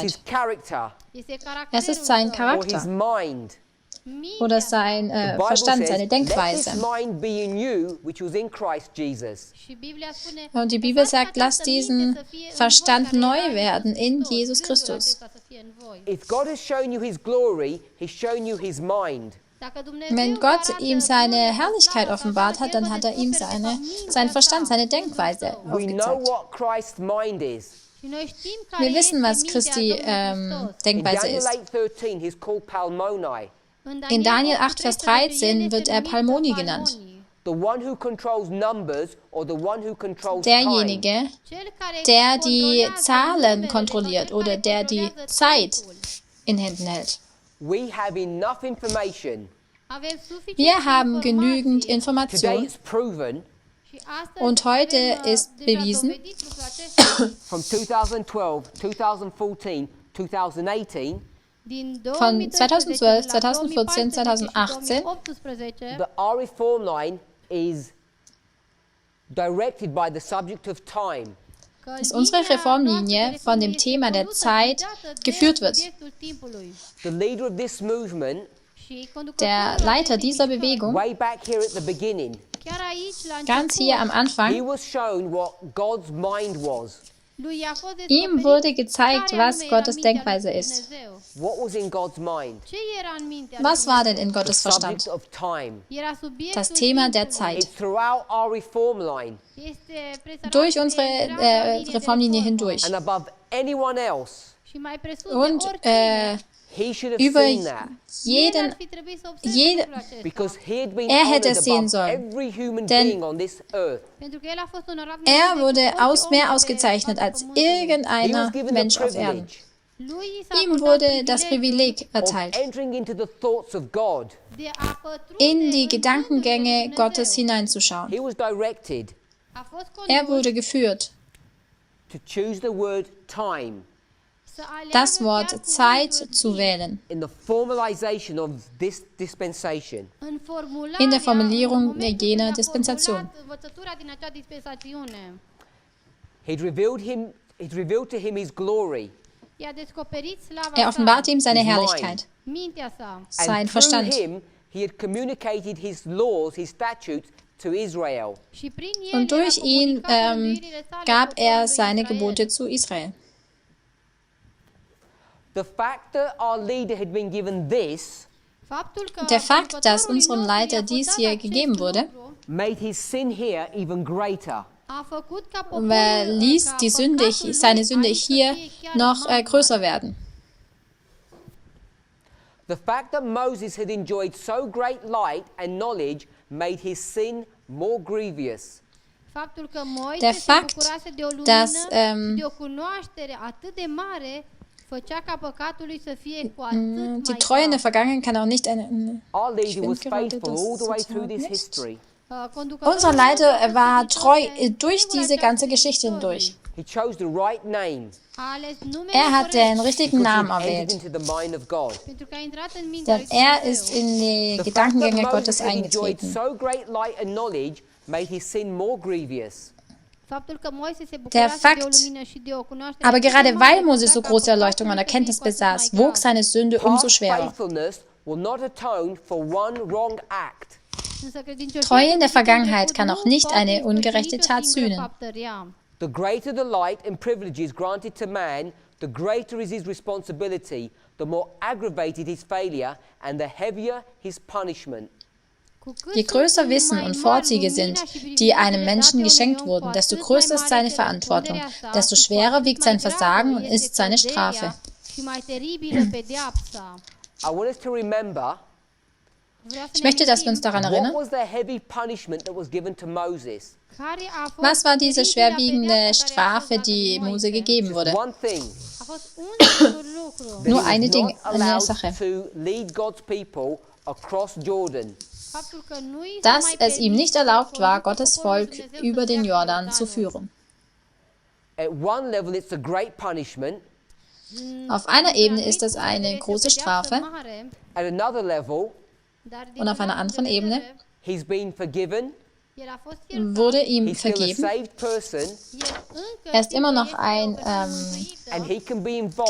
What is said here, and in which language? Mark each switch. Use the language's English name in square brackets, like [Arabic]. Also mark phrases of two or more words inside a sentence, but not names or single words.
[English] his character [German] Es ist sein [English] or his [German] Charakter [English] mind. [German] oder sein [English] The Bible [German] Verstand, [English] says, [German] seine [English] "Let this [German] Denkweise. [English] mind be in you, which was in Christ Jesus." [German] Und die Bibel sagt, lasst diesen Verstand neu werden in Jesus Christus. [English] If God has shown you his glory, he's shown you his mind. [German] Wenn Gott ihm seine Herrlichkeit offenbart hat, dann hat er ihm seinen Verstand, seine Denkweise [English] We know [German] aufgezeigt. [English] what Christ's mind is. [German] Wir wissen, was Christi [English] In [German] Denkweise [English] Daniel [German] ist. [English] 8:13, he's called Palmoni, [German] In Daniel 8, Vers 13 wird er Palmoni genannt. [English] the one who controls numbers or the one who controls time. [German] Derjenige, der die Zahlen kontrolliert oder der die Zeit in Händen hält. [English] We have enough information. [German] Wir haben genügend [English] Today [German] Informationen [English] it's proven [German] und heute ist bewiesen, [English] from 2012, 2014, 2018 [German] von 2012, 2014, 2018, [English] that our reform line is directed by the subject of time. [German] dass unsere Reformlinie von dem Thema der Zeit geführt wird. [English] The leader of this movement, [German] Der Leiter dieser Bewegung, [English] way back here at the beginning, [German] ganz hier am [English] he [German] Anfang, [English] was shown what God's mind was. [German] ihm wurde gezeigt, was Gottes Denkweise ist. [English] What was in God's mind? [German] Was war denn in Gottes Verstand? [English] Subject of time. [German] Das Thema der Zeit. [English] It's throughout our reform line [German] Durch unsere Reformlinie hindurch. [English] and above anyone else. [German] Und [English] He should have [German] über [English] seen that because he had been [German] Er hätte [English] honored [German] es sehen [English] above [German] sollen. [English] every human [German] Denn [English] being on this earth. [German] er wurde mehr ausgezeichnet als [English] He [German] irgendeiner [English] was given the [German] Mensch auf Erden. [English] privilege [German] Ihm wurde das Privileg [English] of [German] erteilt, [English] entering into the thoughts of God. [German] in die Gedankengänge Gottes hineinzuschauen. [English] He was directed [German] Er wurde geführt, [English] to choose the word time [German] das Wort Zeit zu wählen, [English] in the formalization of this dispensation. [German] in der Formulierung jener Dispensation. [English] He'd revealed to him his glory. [German] Er offenbarte ihm seine [English] His mind. [German] Herrlichkeit, [Romanian] Mintea sa. [German] sein [English] And through [German] Verstand. [English] him, he had communicated his laws, his statutes to Israel. [Romanian] Și prin el [German] Und [Romanian] era [German] durch ihn [Romanian] comunicat rânduielile sale [German] gab er [Romanian] poporului [German] seine [Romanian] Israel. [German] Gebote zu Israel. [English] The fact that our leader had been given this [Romanian] Faptul că [German] Der Fakt, dass [Romanian] conducătorului [German] unserem [Romanian] nostru [German] Leiter [Romanian] i-a fost [German] dies [Romanian] dat [German] hier [Romanian] acest [German] gegeben wurde, [Romanian] lucru, [English] made his sin here even greater. [Romanian] a făcut ca [German] ließ [Romanian] ca [German] die Sünde, [Romanian] păcatul [German] seine [Romanian] lui [German] Sünde [Romanian] aici să [German] hier [Romanian] fie chiar [German] noch [Romanian] mai [German] größer werden. [English] The fact that Moses had enjoyed so great light and knowledge made his sin more grievous. [Romanian] Faptul că Moise [German] Der [Romanian] se [German] Fakt, [Romanian] bucurase de o lumină [German] dass, [Romanian] și de o cunoaștere atât de mare, făcea ca păcatul lui să fie cu atât mai [German] Die Treue in der Vergangenheit kann auch nicht eine... [English] Our leader [German] Ich [English] was [German] bin gerade [English] faithful [German] das [English] all the way [German] total [English] through this [German] nicht. [English] history. [German] Unser Leiter war treu durch diese ganze Geschichte hindurch. [English] He chose the right name. [German] Er hat den richtigen [English] Because [German] Namen [English] he entered [German] erwählt, [English] into the mind of God. [Romanian] Pentru că a intrat în mintea [German] denn [Romanian] lui [German] er [Romanian] Dumnezeu. [German] ist in die [English] The fact that [German] Gedankengänge [English] Moses [German] Gottes [English] had enjoyed [German] eingetreten. [English] so great light and knowledge made his sin more grievous. [Romanian] Faptul că Moise se [German] Der [Romanian] bucurase de o [German] Fakt, [Romanian] lumină și de o cunoaștere [German] aber [Romanian] atât de [German] gerade [Romanian] mare, [German] weil Moses so [Romanian] făcea ca [German] große [Romanian] păcatul [German] Erleuchtung und [Romanian] lui să fie [German] Erkenntnis [Romanian] cu atât [German] besaß, [Romanian] mai [German] wog [Romanian] grav. [German] seine Sünde umso [English] Past [German] schwerer. [English] faithfulness will not atone for one wrong act. [Romanian] Însă credincioșia [German] Treue in der [Romanian] din [German] Vergangenheit [Romanian] trecut [German] kann [Romanian] nu [German] auch nicht [Romanian] poate [German] eine [Romanian] ispăși [German] ungerechte [Romanian] nicio [German] Tat [Romanian] singură [German] sühnen. [Romanian] faptă rea. [English] The greater the light and privileges granted to man, the greater is his responsibility, the more aggravated his failure, and the heavier his punishment. [Romanian] Cu cât [German] Je [Romanian] sunt [German] größer [Romanian] mai [German] Wissen und [Romanian] mari [German] Vorzüge [Romanian] lumina [German] sind, [Romanian] și [German] die [Romanian] privilegiile [German] einem Menschen [Romanian] date [German] geschenkt [Romanian] unui om, [German] wurden, [Romanian] cu [German] desto [Romanian] atât [German] größer [Romanian] mai [German] ist [Romanian] mare [German] seine [Romanian] este [German] Verantwortung, [Romanian] răspunderea sa [German] desto [Romanian] și cu [German] schwerer [Romanian] atât [German] wiegt [Romanian] mai [German] sein [Romanian] gravă [German] Versagen und [Romanian] este [German] ist seine [Romanian] căderea [German] Strafe. [Romanian] și mai teribilă pedeapsa. [English] I want us to remember [Romanian] Vreau să [German] Ich [Romanian] ne [German] möchte, dass wir [Romanian] amintim [German] uns daran [English] what [German] erinnern, [English] was the heavy punishment that was given to Moses. [Romanian] care a fost [German] was war diese [Romanian] teribilă [German] schwerwiegende [Romanian] pedeapsa care a fost [German] Strafe, [Romanian] dată [German] die [Romanian] lui [German] Mose gegeben wurde. [English] One thing, [Romanian] A fost un singur lucru. [English] that [German] Nur [English] he was [German] eine [English] not [German] eine [English] allowed [German] Sache. [English] to lead God's people across Jordan. [Romanian] Faptul că nu i s-a [German] Dass [Romanian] mai [German] es ihm [Romanian] permis [German] nicht [Romanian] să [German] erlaubt war, [Romanian] conducă [German] Gottes [Romanian] poporul lui [German] Volk [Romanian] Dumnezeu să [German] über den [Romanian] treacă [German] Jordan zu [Romanian] Iordanul. [German] führen. [English] At one level, it's a great punishment. [German] Auf einer Ebene ist das eine große Strafe [English] At another level, [German] und auf einer anderen Ebene [English] he's been forgiven. [German] wurde ihm [English] He's still a [German] vergeben. [English] saved person, [German] Er ist immer noch ein [English] and he can be involved